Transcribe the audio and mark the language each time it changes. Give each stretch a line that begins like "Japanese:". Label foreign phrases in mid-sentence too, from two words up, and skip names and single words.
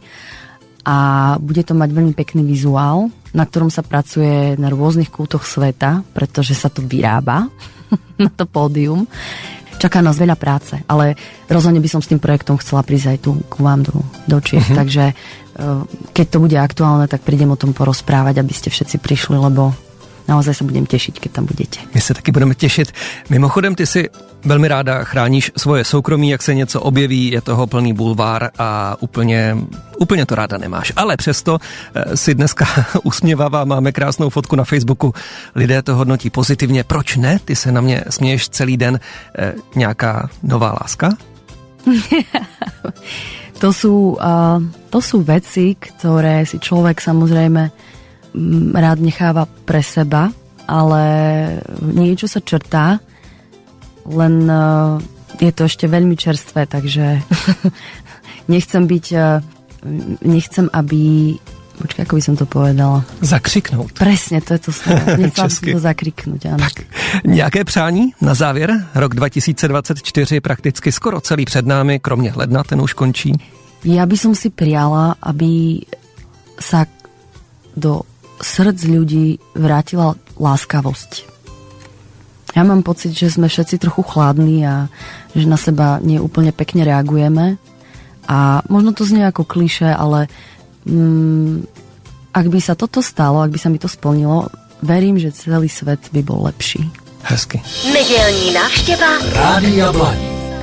Slovak: A bude to mať veľmi pekný vizuál, na ktorom sa pracuje na rôznych kútoch sveta, pretože sa to vyrába na to pódium. Čaká nás veľa práce, ale rozhodne by som s tým projektom chcela prísť aj tu k vám do Čiech. Takže keď to bude aktuálne, tak prídem o tom porozprávať, aby ste všetci prišli, lebo naozaj sa budem tešiť, keď tam budete.
Czech: My se taky budeme těšit. Mimochodem, ty si velmi ráda chráníš svoje soukromí, jak se něco objeví, je toho plný bulvár a úplně to ráda nemáš. Ale přesto si dneska usměvavá, máme krásnou fotku na Facebooku, lidé to hodnotí pozitivně. Proč ne? Ty se na mě směješ celý den. Nějaká nová láska?
Slovak: To sú veci, ktoré si človek samozrejme rád necháva pre seba, ale niečo sa črtá, len je to ešte veľmi čerstvé, takže nechcem, aby... Počkaj, ako by som to povedala?
Czech: Zakřiknout.
Slovak: Presne, to je to slovo. Nechcem si to zakriknúť, áno.
Czech: Tak, nějaké přání na závěr? Rok 2024 prakticky skoro celý před námi, kromě ledna, ten už končí.
Slovak: Ja by som si priala, aby sa do srdc ľudí vrátila láskavosť. Ja mám pocit, že sme všetci trochu chladní a že na seba nie úplne pekne reagujeme. A možno to znie ako klišé, ale ak by sa toto stalo, ak by sa mi to splnilo, verím, že celý svet by bol lepší.
Czech: Hezky. Nedělní návštěva Rádia Blaník.